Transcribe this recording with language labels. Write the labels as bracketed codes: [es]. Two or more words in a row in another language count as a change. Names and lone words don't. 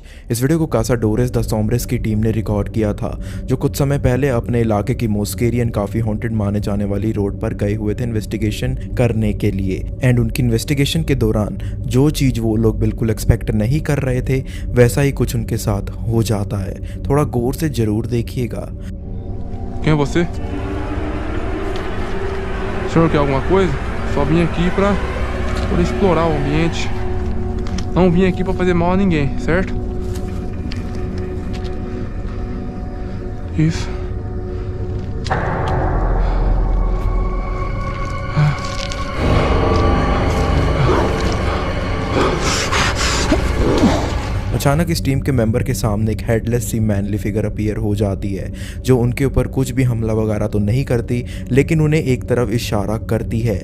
[hi] इस वीडियो को कासाडोरेस द सोम्ब्रेस की टीम ने रिकॉर्ड किया था, जो कुछ समय पहले अपने इलाके की मोस्केरियन काफ़ी हॉन्टेड माने जाने वाली रोड पर गए हुए थे इन्वेस्टिगेशन करने के लिए। एंड उनकी इन्वेस्टिगेशन के दौरान जो चीज़ वो लोग बिल्कुल एक्सपेक्ट नहीं कर रहे थे वैसा ही कुछ उनके साथ हो जाता है। थोड़ा गौर से ज़रूर देखिएगा। [pt] Quem é você? O senhor quer alguma coisa? Só vim aqui pra poder explorar o ambiente. Não vim aqui pra fazer mal a ninguém, certo? Isso. [hi] अचानक इस टीम के मेंबर के सामने एक हेडलेस सी [en] manly figure appear [hi] हो जाती है, जो उनके ऊपर कुछ भी हमला वगैरह तो नहीं करती, लेकिन उन्हें एक तरफ इशारा करती है।